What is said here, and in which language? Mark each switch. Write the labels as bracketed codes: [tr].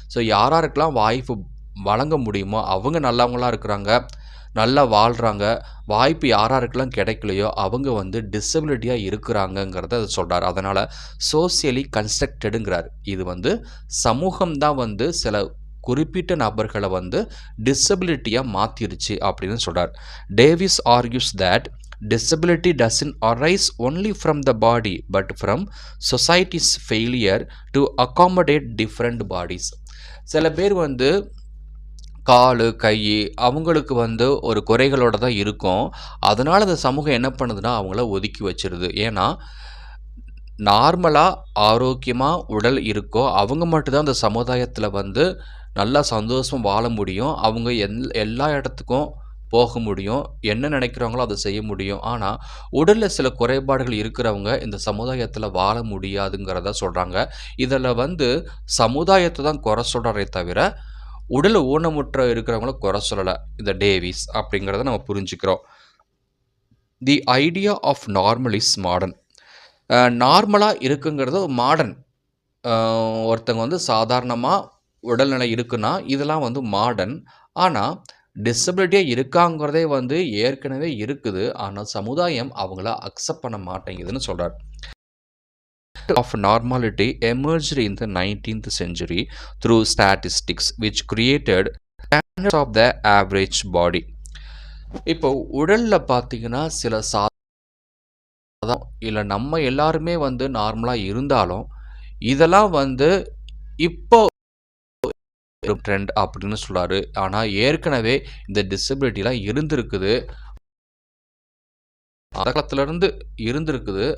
[ta] So யாராருக்கெல்லாம் வாய்ப்பு வழங்க முடியுமோ அவங்க நல்லவங்களாக இருக்கிறாங்க, நல்லா வாழ்கிறாங்க. வாய்ப்பு யாராருக்கெல்லாம் கிடைக்கலையோ அவங்க டிசபிலிட்டியாக இருக்கிறாங்கங்கிறத அது சொல்கிறார். அதனால் சோசியலி கன்ஸ்ட்ரக்டடுங்கிறார். இது சமூகம்தான் சில குறிப்பிட்ட நபர்களை டிசபிலிட்டியாக மாற்றிருச்சு அப்படின்னு சொல்கிறார். [en] Davis argues that disability doesn't arise only from the body but from society's failure to accommodate different bodies. [ta] சில பேர் கால் கை அவங்களுக்கு ஒரு குறைகளோடு தான் இருக்கும். அதனால் அந்த சமூகம் என்ன பண்ணுதுன்னா அவங்கள ஒதுக்கி வச்சிருது. ஏன்னா நார்மலாக ஆரோக்கியமாக உடல் இருக்கோ அவங்க மட்டும்தான் அந்த சமுதாயத்தில் நல்லா சந்தோஷம் வாழ முடியும். அவங்க எல்லா இடத்துக்கும் போக முடியும், என்ன நினைக்கிறாங்களோ அதை செய்ய முடியும். ஆனால் உடலில் சில குறைபாடுகள் இருக்கிறவங்க இந்த சமுதாயத்தில் வாழ முடியாதுங்கிறத சொல்கிறாங்க. இதில் சமுதாயத்தை தான் குறை சொல்கிறாரே தவிர உடல் ஊனமுற்ற இருக்கிறவங்கள குறை சொல்லலை இந்த டேவிஸ் அப்படிங்கிறத நம்ம புரிஞ்சுக்கிறோம். [en] The idea of normal is modern. [ta] நார்மலாக இருக்குங்கிறது மாடர்ன். ஒருத்தங்க சாதாரணமாக உடல்நிலை இருக்குன்னா இதெல்லாம் மாடர்ன். ஆனால் டிசபிலிட்டியாக இருக்காங்கிறதே ஏற்கனவே இருக்குது, ஆனால் சமுதாயம் அவங்கள அக்செப்ட் பண்ண மாட்டேங்குதுன்னு சொல்கிறார். [en] of normality emerged in the 19th century through statistics which created standards of the average body. [ta] இப்போ உடலில் பார்த்தீங்கன்னா சில இல்லை நம்ம எல்லாருமே நார்மலாக இருந்தாலும் இதெல்லாம் இப்போ ட்ரெண்ட் அப்படின்னு சொல்கிறாரு. ஆனால் ஏற்கனவே இந்த டிசபிலிட்டிலாம் இருந்திருக்குது, அந்த காலத்துலேருந்து இருந்திருக்குது.